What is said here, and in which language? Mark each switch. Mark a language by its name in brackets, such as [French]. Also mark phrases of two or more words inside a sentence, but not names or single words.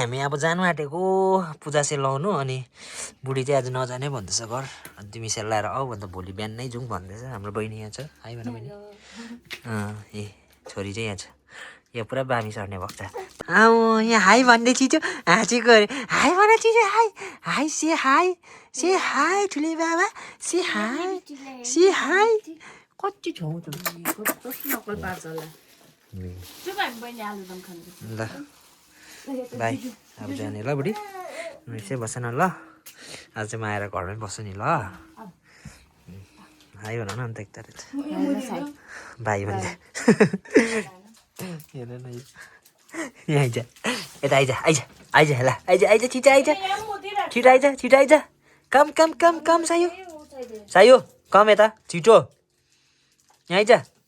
[Nepali] हामी अब जानु आँटेको पूजा सेलाउनु अनि बुढी चाहिँ आज नजाने भन्दैछ घर अनि तिमी सेलाएर आऊ भन्दा भोलि बिहान नै जाउँ भन्दैछ हाम्रो बहिनी यहाँ छ हाई भन बहिनी ए छोरी चाहिँ यहाँ छ यो पुरा बामी सर्ने भएको छ यहाँ हाई भन्ने चिजो हाँसेको अरे हाई भन चिजो हाई हाई से हाई ठुले बाबा से हाई कति छौ त ल बाई अब जाने ल बुढी चाहिँ बस्छ न ल आज चाहिँ म आएर घरमै बस्छु नि ल हाई भन न अन्त एकताल भाइ भन्दै हेर न यहाँ आइज यता आइज ल आइज छिटो आइज कम सायो कम यता छिटो यहाँ आइज